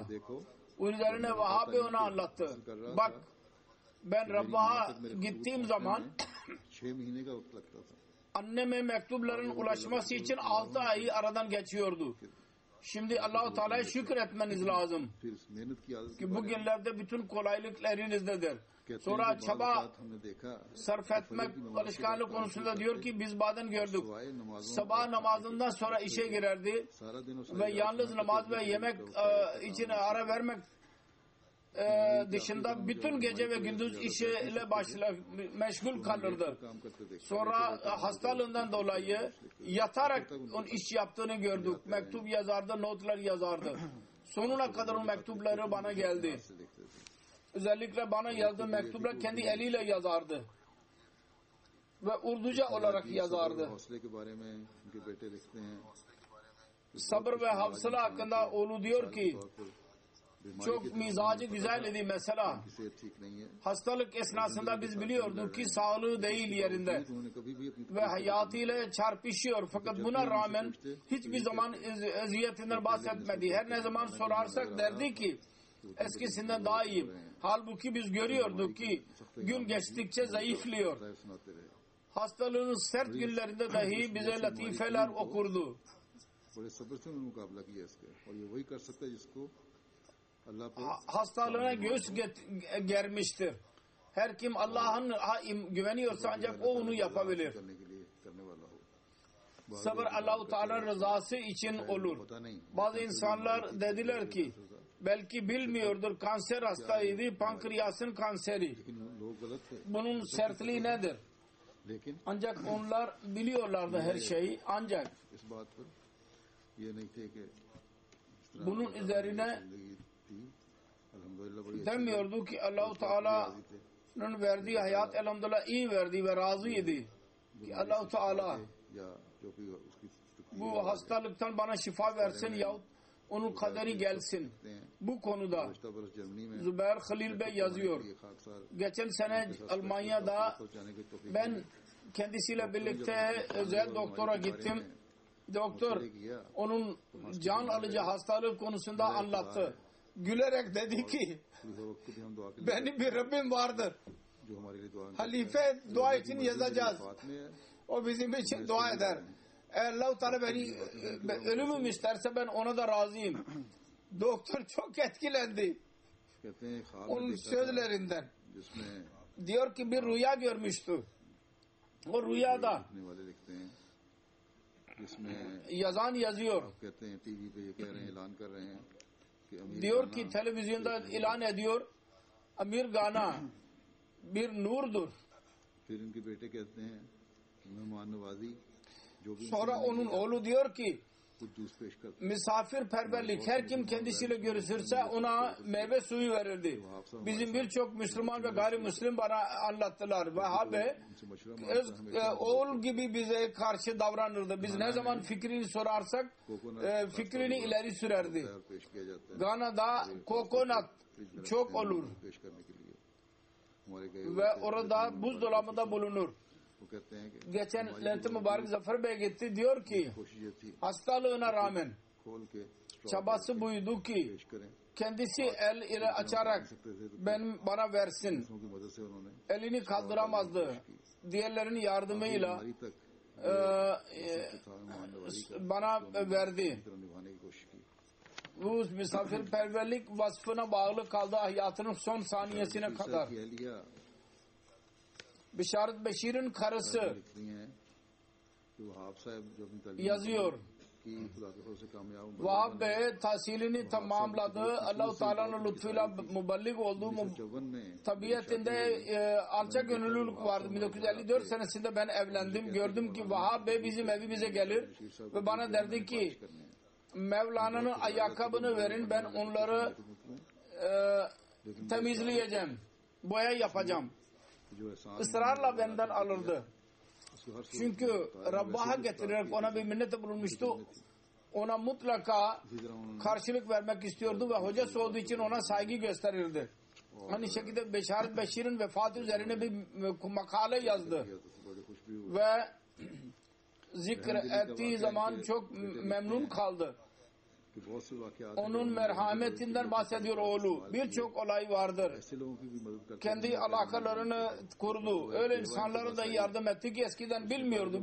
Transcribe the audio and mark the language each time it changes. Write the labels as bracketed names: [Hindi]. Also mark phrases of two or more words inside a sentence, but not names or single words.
[Turkish] Onun üzerine Vahab Bey ona anlattı. Bak ben Rabbah'a gittiğim zaman anneme mektupların ulaşması için 6 ayı aradan geçiyordu. Şimdi Allah-u Teala'ya şükretmeniz lazım [Urdu] پھر اس محنت کی عادت کے [Turkish] ki [Urdu] बारे [Turkish] bugünlerde bütün kolaylıklarınızdadır. [Urdu] کہتے ہیں [Turkish] Sonra [Urdu] کہ بعد [Turkish] çaba [Urdu] اوقات ہم نے دیکھا [Turkish] sarf etmek alışkanlık konusunda diyor ki biz bazen gördük. [Urdu] سوائے نمازوں [Turkish] Sabah namazından sonra işe girerdi [Urdu] سارا دن اس [Turkish] ve yalnız namaz ve yemek için ara vermek dışında bütün gece ve gündüz işiyle meşgul kalırdı. [Urdu] کام کرتے دیکھا [Turkish] Sonra hastalığından dolayı yatarak onun iş yaptığını gördük. Mektup yazardı, notlar yazardı. Sonuna kadar o mektupları bana geldi. [Urdu] سے دیکھتے تھے [Turkish] Özellikle bana yazdığı mektuplar kendi eliyle yazardı. Ve Urduca olarak yazardı. [Urdu] حوصلے کے بارے میں ان کے بیٹے لکھتے ہیں [Turkish] Sabır ve hafsala hakkında oğlu diyor ki çok mizacı güzel idi mesela. [Urdu] کہ صحت ٹھیک نہیں ہے [Turkish] Hastalık esnasında biz biliyorduk ki sağlığı değil yerinde [Urdu] انہوں نے کبھی بھی اپنی [Turkish] ve hayatıyla çarpışıyor. Fakat buna rağmen hiçbir zaman eziyetinden bahsetmedi. Her ne zaman sorarsak derdi ki eskisinden daha iyi. Halbuki biz görüyorduk ki gün geçtikçe zayıflıyor. [Urdu] سناتے رہے [Turkish] Hastalığının sert günlerinde dahi bize latifeler okurdu. [Urdu] بڑے صبر سے انہوں نے مقابلہ کیا اس کا اور یہ وہی کر سکتا ہے جس کو اللہ پر [Turkish] Hastalığına göğüs germiştir. Her kim Allah'ın güveniyorsa ancak o onu yapabilir. [Urdu] کرنے کے لیے کرنے والا ہو [Turkish] Sabır Allah-u Teala rızası için olur. [Urdu] پتا نہیں [Turkish] Bazı insanlar dediler ki belki bilmiyordur kanser hastaydı, pankreasın kanseri. [Urdu] لیکن لوگ غلط تھے [Turkish] Bunun sertliği nedir? [Urdu] लेकिन [Turkish] Ancak onlar biliyorlardı her şeyi. Ancak [Urdu] اس بات پر یہ نہیں تھے کہ اس طرح [Turkish] bunun üzerine [Urdu] زندگی تھی الحمدللہ بڑی اچھی [Turkish] demiyordu ki Allah-u Teala'nın verdiği hayat elhamdülillah iyi verdi ve razıydı. Ki Allah-u Teala [Urdu] یا جو بھی اس کی [Turkish] bu hastalıktan bana şifa versin yahut onun kaderi gelsin. Bu konuda [Urdu] پچھلا برس جرمنی میں [Turkish] Zübeyir Halil Bey yazıyor. [Urdu] یہ خاکسار [Turkish] Geçen sene Almanya'da [Urdu] پہنچانے کی توفیق [Turkish] ben kendisiyle birlikte özel doktora gittim. Doktor onun can alıcı hastalık konusunda anlattı. Gülerek dedi ki [Urdu] پورے وقت بھی ہم دعا کے لیے [Turkish] benim bir Rabbim vardır. [Urdu] جو ہمارے لیے دعا [Turkish] Halife dua için yazacağız. [Urdu] بات میں ہے [Turkish] O bizim için dua eder. Eğer Allah-u Teala beni ölümüm isterse ben ona da razıyım. Doktor çok etkilendi [Urdu] کہتے ہیں خواب میں [Turkish] onun [Urdu] دیکھا تھا [Turkish] sözlerinden. [Urdu] जिसमें [Turkish] Diyor ki bir rüya görmüştü. O rüyada [Urdu] لکھنے والے لکھتے ہیں جس میں [Turkish] yazan yazıyor. [Urdu] کہتے ہیں ٹی وی پہ یہ کہہ رہے ہیں اعلان کر رہے ہیں کہ امیر [Turkish] Diyor ki televizyonda ilan ediyor. Amir Gana bir nurdur. [Urdu] پھر ان کے بیٹے کہتے ہیں مہمان نوازی جو بھی [Turkish] Sonra onun oğlu diyor ki [Urdu] کچھ جوس پیش کرتے [Turkish] misafirperverlik her kim kendisiyle görüşürse ona meyve suyu verirdi. Bizim birçok Müslüman ve gayrimüslim bana anlattılar. Vehhabi [Urdu] ان سے مشورہ [Turkish] öz oğul gibi bize karşı davranırdı. Biz ne zaman fikrini sorarsak fikrini ileri sürerdi. [Urdu] تیار پیش کیا جاتا ہے [Turkish] Gana'da kokonat çok olur [Urdu] پیش کرنے کے لیے ہمارے گئے [Turkish] ve orada buzdolabında bulunur. [Urdu] وہ کہتے ہیں کہ [Turkish] Geçen Lent-i Mübarek Zafer Bey gitti diyor ki [Urdu] کوشش یہ تھی [Turkish] hastalığına rağmen [Urdu] کھول کے straw [Turkish] çabası buydu ki [Urdu] پیش کریں [Turkish] kendisi el ile açarak bana versin. [Urdu] دوسروں کی مدد سے انہوں نے [Turkish] Elini kaldıramazdı. Diğerlerinin yardımıyla [Urdu] ہماری تک [Turkish] bana verdi. [Urdu] طرح نبھانے کی کوشش کی [Turkish] Bu misafirperverlik vasfına bağlı kaldı hayatının son saniyesine kadar. [Urdu] کی اہلیہ [Turkish] Bişaret Beşir'in karısı [Urdu] لکھتی ہیں کہ وہاب صاحب جو اپنی تعلیم [Turkish] yazıyor. [Urdu] کی خدا کے فضل سے کامیاب [Turkish] Vahab Bey tahsilini tamamladı. Allah-u Teala'nın lütfuyla müballik oldu. [Urdu] چون میں [Turkish] Tabiatinde alçak gönüllülük vardı. 1954 senesinde ben evlendim. Gördüm ki Vahab Bey bizim evimize gelir ve bana derdi ki Mevlana'nın ayakkabını verin, ben onları temizleyeceğim. Boya yapacağım. [Urdu] جو احسان [Turkish] Israrla benden alırdı. [Urdu] اس کو ہر [Turkish] Çünkü Rabb'a getirerek ona bir minnete bulunmuştu. Ona mutlaka [Urdu] اسی طرح انہوں نے [Turkish] karşılık vermek istiyordu ve hocası olduğu için ona saygı gösterirdi. Aynı şekilde Bişaret Beşir'in vefatı üzerine bir makale yazdı. [Urdu] کیا تو بڑی خوش بھی ہوئی [Turkish] Ve zikrettiği zaman çok memnun kaldı. [Urdu] کہ بہت سے واقعات [Turkish] onun merhametinden bahsediyor oğlu. Birçok olay vardır. [Urdu] ایسے لوگوں کی بھی مدد کرتے [Turkish] Kendi alakalarını kurdu. Öyle insanlara da yardım etti ki eskiden bilmiyordu.